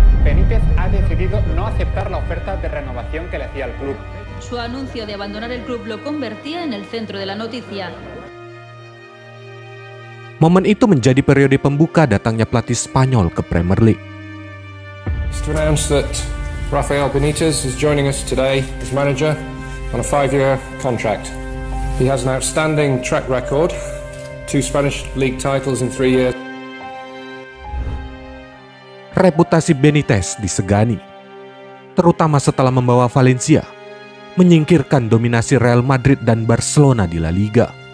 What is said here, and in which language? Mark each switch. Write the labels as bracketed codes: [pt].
[es] Benítez ha decidido no aceptar la oferta de renovación que le hacía el club. Su anuncio de abandonar el club lo convertía en el centro de la noticia. [id] Momen itu menjadi periode pembuka datangnya pelatih Spanyol ke Premier League. [en] It's to announce that Rafael Benitez is joining us today as manager on a 5-year contract. He has an outstanding track record, 2 Spanish league titles in 3 years. [id] Reputasi Benitez disegani, terutama setelah membawa Valencia menyingkirkan dominasi Real Madrid dan Barcelona di La Liga.